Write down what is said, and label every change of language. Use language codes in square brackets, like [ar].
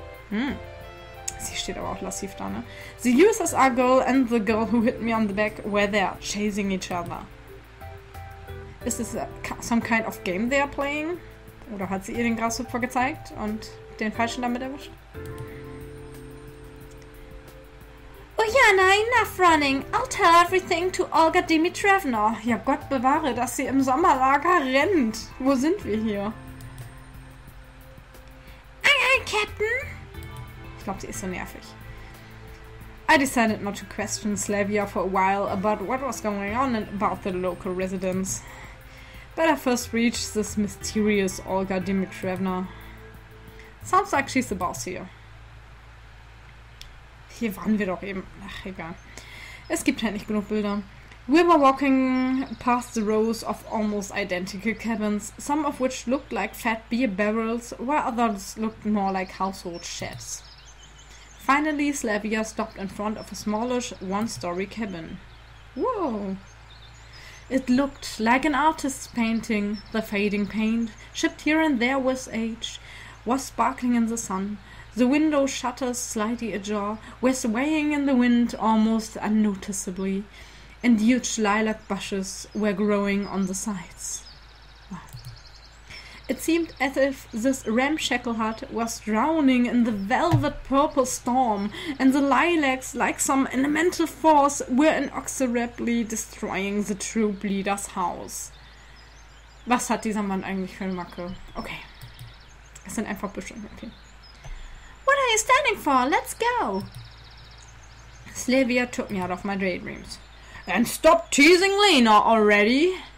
[de] Sie steht aber auch lassiv da, ne? [en] The USSR girl and the girl who hit me on the back were there, chasing each other. Is this some kind of game they are playing? [de] Oder hat sie ihr den Grashüpfer gezeigt und den Falschen damit erwischt? [en] Ujana, enough running. I'll tell everything to Olga Dimitrievna. [de] Ja, Gott bewahre, dass sie im Sommerlager rennt. Wo sind wir hier? [en] Aye, aye, Captain. [de] Ich glaube, sie ist so nervig. [en] I decided not to question Slavia for a while about what was going on and about the local residents. But I first reached this mysterious Olga Dimitrievna. Sounds like she's the boss here. [de] Hier waren wir doch eben. Ach, egal. Es gibt halt nicht genug Bilder. [en] We were walking past the rows of almost identical cabins, some of which looked like fat beer barrels, while others looked more like household sheds. Finally, Slavia stopped in front of a smallish one-story cabin. Whoa! It looked like an artist's painting. The fading paint, chipped here and there with age, was sparkling in the sun. The window shutters, slightly ajar, were swaying in the wind almost unnoticeably, and huge lilac bushes were growing on the sides. Wow. It seemed as if this ramshackle hut was drowning in the velvet purple storm, and the lilacs, like some elemental force, were inexorably destroying the true bleeder's house. [de] Was hat dieser Mann eigentlich für eine Macke? Okay. Es sind einfach Büsche. Okay. [en] What are you standing for? Let's go! Slavia took me out of my daydreams. And stop teasing Lena already!